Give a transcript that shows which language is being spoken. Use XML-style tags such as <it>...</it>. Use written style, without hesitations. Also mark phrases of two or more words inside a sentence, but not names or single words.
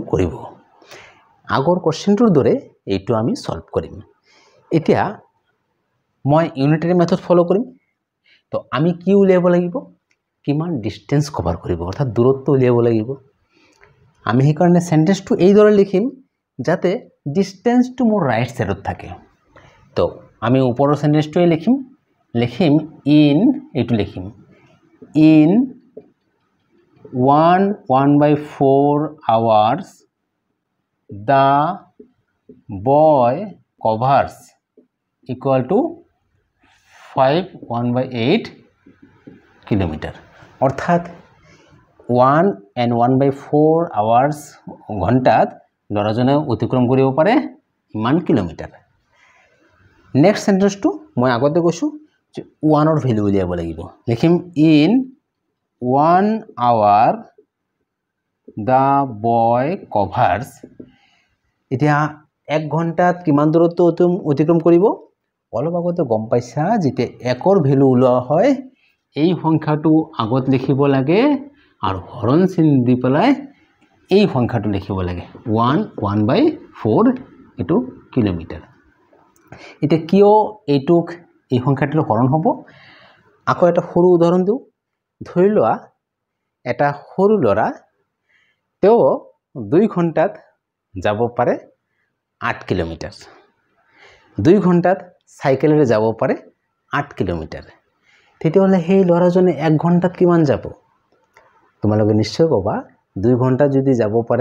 <as>কৰিব আগৰ কোশ্চেনটোৰ দৰে এইটো আমি সলভ কৰিম এতিয়া মই</as> <en>unitary method follow</en> <as>কৰিম তো আমি কি উলিয়াব লাগিব কিমান</as> <en>distance cover</en> <as>কৰিব অৰ্থাৎ দূৰত্ব উলিয়াব লাগিব আমি সেই কাৰণে সেন্টেন্সটো এই দৰে লিখিম যাতে ডিসটেন্সটো মোৰ ৰাইট সাইডত থাকে তো আমি ওপৰৰ সেন্টেন্সটোই লিখিম ইন এইটো লিখিম in</as> <en>1/4 hours the boy covers equal to 5 1/8 kilometer</en> <as>অর্থাৎ</as> <en>1 and 1/4 hours</en> <as>ঘণ্টাত লৰাজনে অতিক্ৰম কৰিব পাৰে ইমান কিলোমিটাৰ নেক্সট সেন্টেন্সটো মই আগতে কৈছো যে 1 ৰ ভ্যালু উলিয়াব লাগিব লিখিম in</as> <en>1 hour the boy covers</en> <as>এতিয়া 1 ঘণ্টাত কিমান দূৰত্ব অতিক্ৰম কৰিব অলপ আগতে গম পাইছা যেতে 1 ৰ ভ্যালু উলোৱা হয় এই সংখ্যাটো আগত লিখিব লাগে আৰু হৰণ চিন দি পেলাই এই সংখ্যাটো লিখিব লাগে 1/4 এটো কিলোমিটাৰ এতিয়া কিয় এইটোক এই সংখ্যাটোৰ হৰণ হ'ব আকৌ এটা সৰু উদাহৰণ দিও ধৰি লোৱা এটা সৰু লৰা তেও 2 ঘণ্টাত যাব পাৰে 8 কিলোমিটাৰ 2 ঘণ্টাত সাইকেলেৰে যাব পাৰে 8 কিলোমিটাৰ তেতিয়াহলে সেই লৰাজনে 1 ঘণ্টাত কিমান যাব তোমালোকে নিশ্চয় কবা 2 ঘণ্টা যদি যাব পাৰে</as>